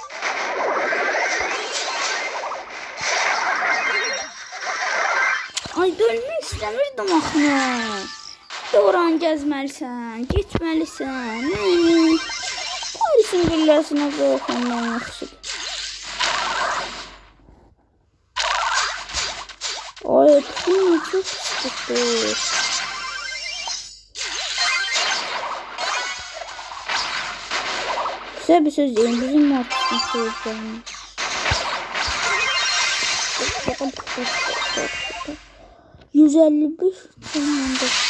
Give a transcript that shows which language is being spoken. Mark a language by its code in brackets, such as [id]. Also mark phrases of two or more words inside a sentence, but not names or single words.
[az] Ay dönmək istəmirdim axı. Doğran gəzməlisən, getməlisən. Polisin gülləsinə qoyxandan yaxşıdır. [tr] Ay bu çok sıkıntı. Size bir söz diyeyim, bizim marketin söyleyeceğim. 151 tamamdır.